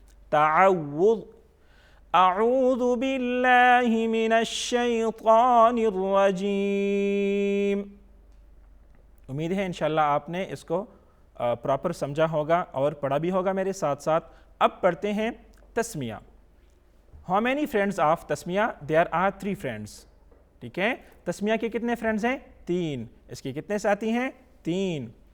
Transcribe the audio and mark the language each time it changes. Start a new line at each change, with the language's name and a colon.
Arabic: تعوذ, اعوذ باللہ من الشیطان الرجیم.
Urdu: امید ہے انشاءاللہ آپ نے اس کو پراپر سمجھا ہوگا اور پڑھا بھی ہوگا میرے ساتھ ساتھ. اب پڑھتے ہیں تسمیہ.
English: How many friends of Tasmiya? There are 3 friends.
Urdu: ٹھیک ہے. تسمیہ کے کتنے فرینڈز ہیں؟ 3. اس کے کتنے ساتھی ہیں؟ 3.